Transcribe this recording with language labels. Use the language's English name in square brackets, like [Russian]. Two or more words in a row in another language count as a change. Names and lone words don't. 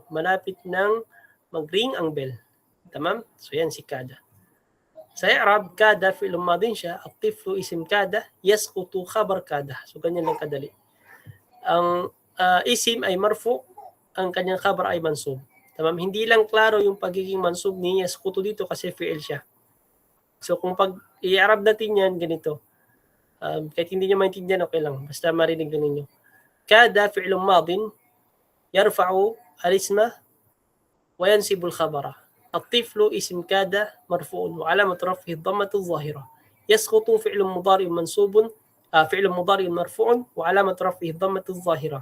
[Filipino] Malapit nang magring ang bell. Tamam? So yan si kada. Sa i'rab, kada [Arabic] فعل ماض [Filipino] siya, [Arabic] الطفل اسم كاد يسقط خبر كاد. [Filipino] So ganyan lang kadali. Ang isim ay marfu, ang kanyang khabar ay mansub. Tamam? Hindi lang klaro yung pagiging mansub ni yasqutu dito kasi fi'il siya. So kung pag i-i'rab natin yan, ganito. Kahit hindi nyo maintindihan, okay lang. Basta marinig na ninyo. [Arabic] كاد فعل ماض يرفع الاسم وينصب الخبر. الطفل اسم كاد مرفوع وعلامة رفعه الضمة الظاهرة. يسقط فعل مضارع منصوب فعل مضارع مرفوع وعلامة رفعه الضمة الظاهرة.